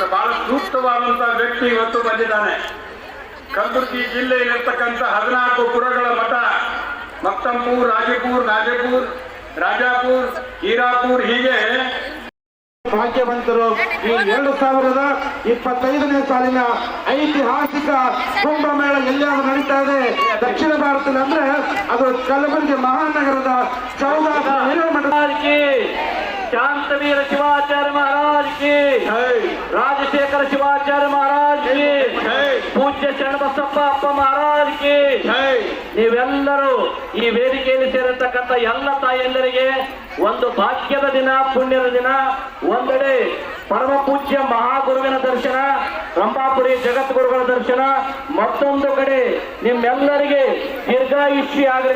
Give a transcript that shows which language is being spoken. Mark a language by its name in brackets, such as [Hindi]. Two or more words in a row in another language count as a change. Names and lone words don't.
[Kannada] ಬಹಳ ಸೂಕ್ತವಾದಂತ ವ್ಯಕ್ತಿ ಇವತ್ತು ಬಂದಿದ್ದಾನೆ. ಕಲಬುರಗಿ ಜಿಲ್ಲೆಯಲ್ಲಿರ್ತಕ್ಕಂಥ 14 ಪುರಗಳ ಮಠ ಮಕ್ತಂಪುರ್, ರಾಜಪುರ್, ನಾಜಪುರ್, ರಾಜಾಪುರ್, ಹೀರಾಪುರ್ ಹೀಗೆ ಭಾಗ್ಯವಂತರು ಈ 2025ನೇ ಸಾಲಿನ ಐತಿಹಾಸಿಕ ಕುಂಭಮೇಳ ಎಲ್ಲಿಯಾದ್ರೂ ನಡೀತಾ ಇದೆ ದಕ್ಷಿಣ ಭಾರತದಲ್ಲಿ ಅಂದ್ರೆ ಅದು ಕಲಬುರಗಿ ಮಹಾನಗರದ ಚೌದಾಪುರ ಹಿರೇಮಠ [Hindi] शांतवीर शिवाचार्य महाराज की राजशेखर शिवाचार्य महाराज की पूज्य शरणबसप्ಪ ಅಪ್ಪ महाराज की [Kannada] ನೀವೆಲ್ಲರೂ ಈ ವೇದಿಕೆಯಲ್ಲಿ ಸೇರಿರ್ತಕ್ಕಂಥ ಎಲ್ಲ ತಾಯಂದರಿಗೆ ಒಂದು ಭಾಗ್ಯದ ದಿನ, ಪುಣ್ಯದ ದಿನ. ಒಂದೆಡೆ ಪರಮ ಪೂಜ್ಯ ಮಹಾಗುರುವಿನ ದರ್ಶನ, ರಂಭಾಪುರಿ ಜಗದ್ಗುರುಗಳ ದರ್ಶನ, ಮತ್ತೊಂದು ಕಡೆ ನಿಮ್ಮೆಲ್ಲರಿಗೆ ದೀರ್ಘಾಯುಷ್ಯ ಆಗಲಿ.